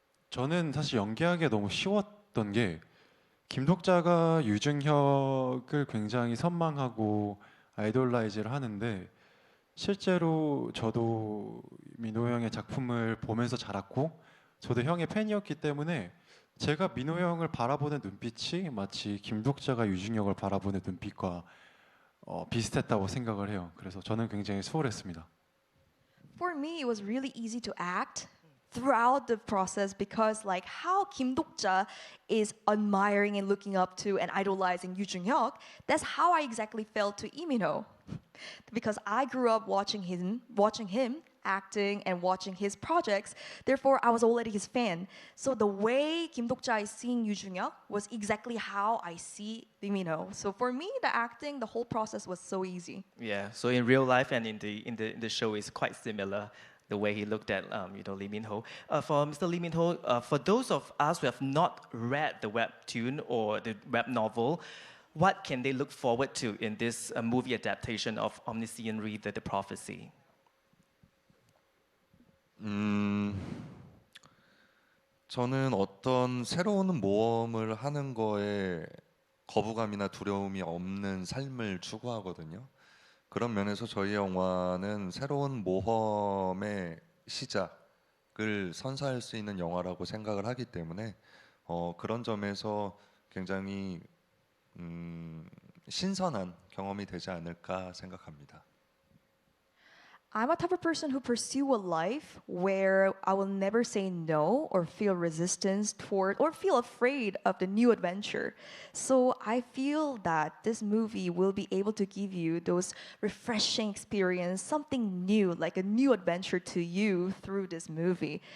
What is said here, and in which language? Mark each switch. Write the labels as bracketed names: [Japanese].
[Korean] 저는 사실 연기하기가 너무 쉬웠던 게 김독자가 유중혁을 굉장히 선망하고 아이돌라이즈를 하는데 실제로 저도 민호 형의 작품을 보면서 자랐고 저도 형의 팬이었기 때문에 제가 민호 형을 바라보는 눈빛이 마치 김독자가 유중혁을 바라보는 눈빛과 비슷했다고 생각을 해요. 그래서 저는 굉장히 수월했습니다. [English] For me, it was really easy to act throughout the process because like how Kim Dok-ja is admiring and looking up to and idolizing Yoo Jung-hyuk, that's how I exactly felt to Lee Min-ho. Because I grew up watching him acting and watching his projects, therefore I was already his fan. So the way Kim Dok-ja is seeing Yoo Jung-hyuk was exactly how I see Lee Min-ho. So for me, the acting, the whole process was so easy. Yeah. So in real life and in the show is quite similar. The way he looked at Lee Min-ho. For Mr. Lee Min-ho, for those of us who have not read the webtoon or the web novel, what can they look forward to in this movie adaptation of Omniscient Read the Prophecy? [Korean] 저는 어떤 새로운 모험을 하는 거에 거부감이나 두려움이 없는 삶을 추구하거든요. 그런 면에서 저희 영화는 새로운 모험의 시작을 선사할 수 있는 영화라고 생각을 하기 때문에 그런 점에서 굉장히 신선한 경험이 되지 않을까 생각합니다. [English] I'm a type of person who pursue a life where I will never say no or feel resistance toward or feel afraid of the new adventure. So I feel that this movie will be able to give you those refreshing experience, something new, like a new adventure to you through this movie.